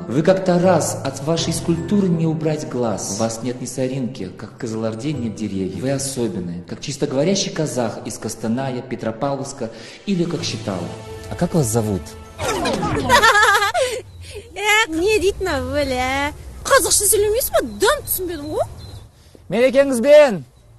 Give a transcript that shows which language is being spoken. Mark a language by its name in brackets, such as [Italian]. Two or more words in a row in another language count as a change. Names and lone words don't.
[Russian] Вы как Тарас, от вашей скульптуры не убрать глаз. У вас нет ни соринки, как в Казаларде нет деревьев. Вы особенные, как чисто говорящий казах из Костаная, Петропавловска или как Считала. А как вас зовут? [Kazakh] Не дейтін әуелі. Қазақша сөйлемейсіз бе? Дым түсінбедім ғой. Мерекеңізбен!